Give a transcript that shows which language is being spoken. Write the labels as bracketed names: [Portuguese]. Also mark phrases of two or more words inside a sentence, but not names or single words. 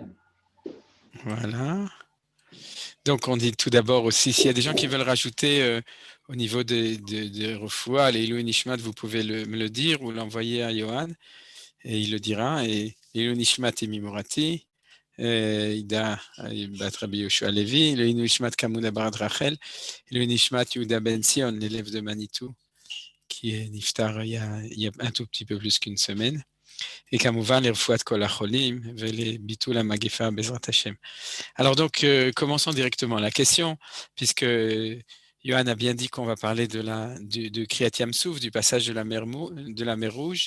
[French] Voilà. Donc, on dit tout d'abord aussi, s'il y a des gens qui veulent rajouter au niveau des refoua, les [Hebrew] עילוי נשמת, [French] vous pouvez me le dire ou l'envoyer à Johan, et il le dira. Et [Hebrew] עילוי נשמת [French] et Mimorati, Ida Bat Rabbi Yoshua Levi, le [Hebrew] עילוי נשמת [French] Kamouda Barat Rachel, [Hebrew] עילוי נשמת [French] Yehuda Ben Sion, l'élève de Manitou, qui est niftar il y a un tout petit peu plus qu'une semaine. Et Kamouvan, les [Hebrew] רפואת כל החולים, [French] les [Hebrew] ביטול המגפה בעזרת השם. [French] Alors donc, commençons directement la question, puisque Johan a bien dit qu'on va parler de [Hebrew] קריעת ים סוף, [French] du passage de la mer Rouge.